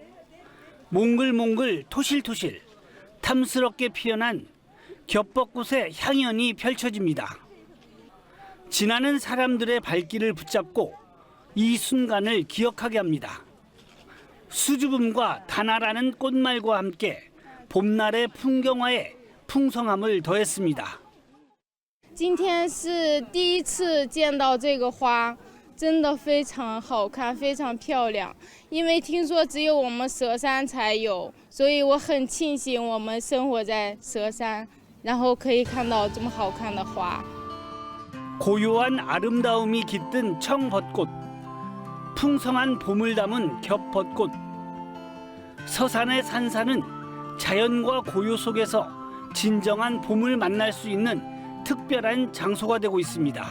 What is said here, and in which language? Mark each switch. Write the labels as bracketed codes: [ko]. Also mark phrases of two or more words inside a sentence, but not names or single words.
[ko] 몽글몽글 토실토실 탐스럽게 피어난 겹벚꽃의 향연이 펼쳐집니다. 지나는 사람들의 발길을 붙잡고 이 순간을 기억하게 합니다. 수줍음과 다나라는 꽃말과 함께 봄날의 풍경화에 풍성함을 더했습니다. [zh] 今天是第一次见到这个花，真的非常好看，非常漂亮。因为听说只有我们佘山才有，所以我很庆幸我们生活在佘山，然后可以看到这么好看的花。 [ko] 고요한 아름다움이 깃든 청벚꽃, 풍성한 봄을 담은 겹벚꽃. 서산의 산사는 자연과 고요 속에서 진정한 봄을 만날 수 있는 특별한 장소가 되고 있습니다.